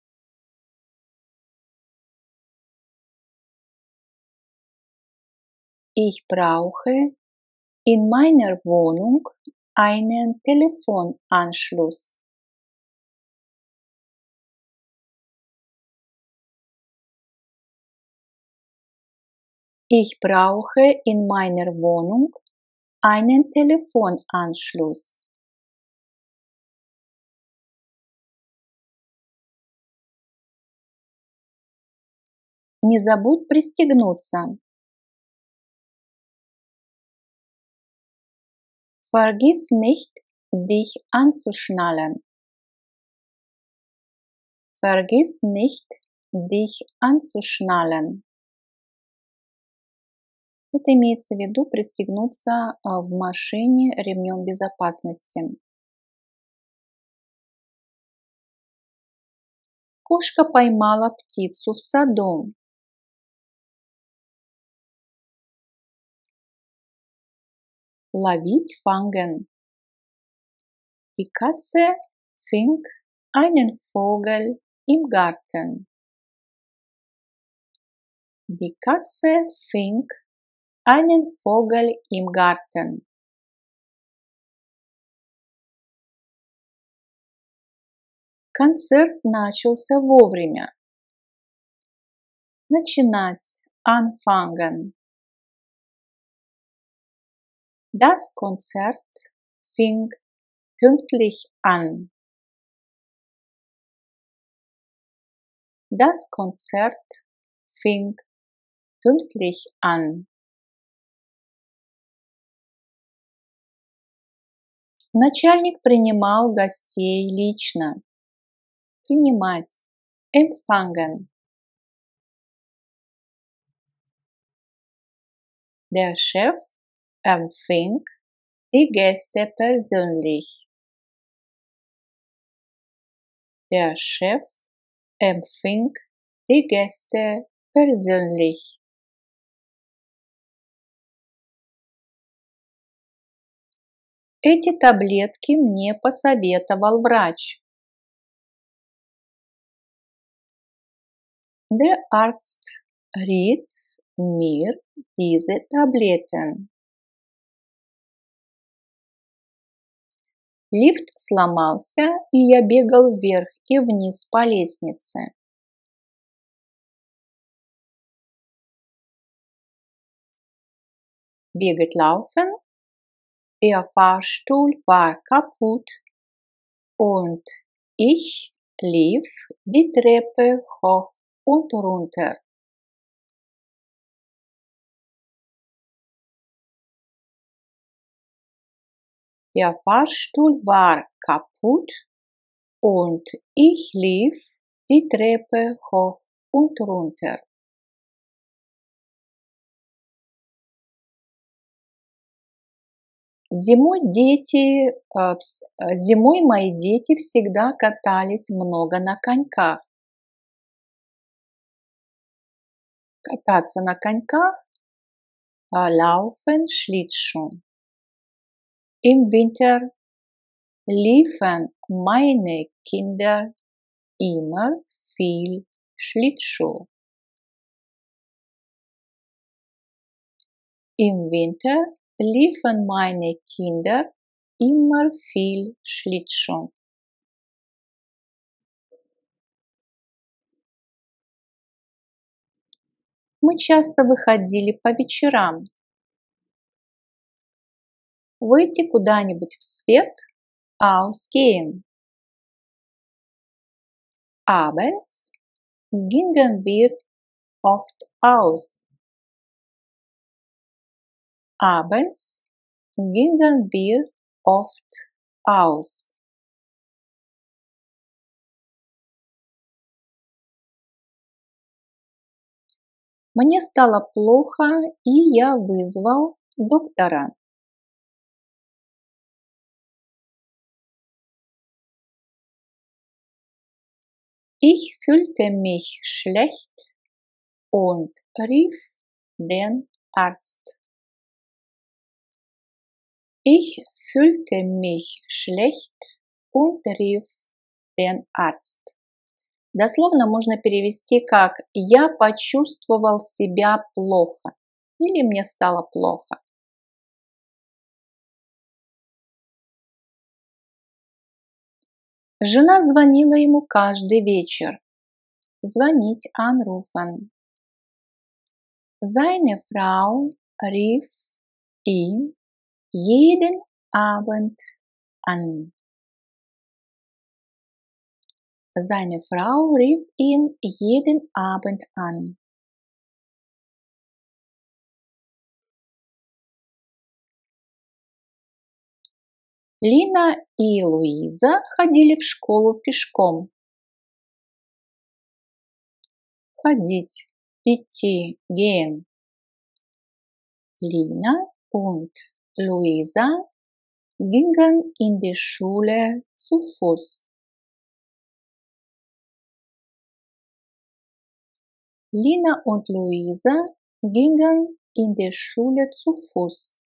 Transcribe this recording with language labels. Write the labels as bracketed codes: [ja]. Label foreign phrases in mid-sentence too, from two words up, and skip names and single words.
[de] Ich brauche in meiner Wohnung einen Telefonanschluss. Ich brauche in meiner Wohnung einen Telefonanschluss. [ru] Не забудь пристегнуться. [de] Vergiss nicht, dich anzuschnallen. Vergiss nicht, dich anzuschnallen. [ru] Это имеется в виду пристегнуться в машине ремнем безопасности. Кошка поймала птицу в саду. Ловить, [de] fangen. Die Katze fing einen Vogel im Garten. Die Katze fing einen Vogel im Garten. [ru] Концерт начался вовремя. Начинать, [de] anfangen. Das Konzert fing pünktlich an. Das Konzert fing pünktlich an. [ru] Начальник принимал гостей лично. Принимать. [de] Empfangen. Der Chef empfing die Gäste persönlich. Der Chef empfing die Gäste persönlich. [ru] Эти таблетки мне посоветовал врач. [de] Der Arzt riet mir diese Tabletten. [ru] Лифт сломался, и я бегал вверх и вниз по лестнице. Бегать, [de] laufen. Der Fahrstuhl war kaputt und ich lief die Treppe hoch und runter. Der Fahrstuhl war kaputt und ich lief die Treppe hoch und runter. [ru] Зимой мои дети всегда катались много на коньках. Кататься на коньках, [de] laufen, Schlittschuh. Im Winter liefen meine Kinder immer viel Schlittschuh. Im Winter liefen meine Kinder immer viel Schlittschuh. [ru] Мы часто выходили по вечерам. Выйти куда-нибудь в свет, [de] ausgehen. Abends gingen wir oft aus. Abends gingen wir oft aus. [ru] Мне стало плохо, и я вызвал доктора. [de] Ich fühlte mich schlecht und rief den Arzt. Ich fühlte mich schlecht und rief den Arzt. [ru] Дословно можно перевести как «я почувствовал себя плохо» или «мне стало плохо». Жена звонила ему каждый вечер. Звонить anrufen. [de] Seine Frau rief ihn jeden Abend an. Seine Frau rief ihn jeden Abend an. [ru] Лина и Луиза ходили в школу пешком. Ходить, идти, [de] gehen. Lina und Luisa gingen in die Schule zu Fuß. Lina und Luisa gingen in die Schule zu Fuß.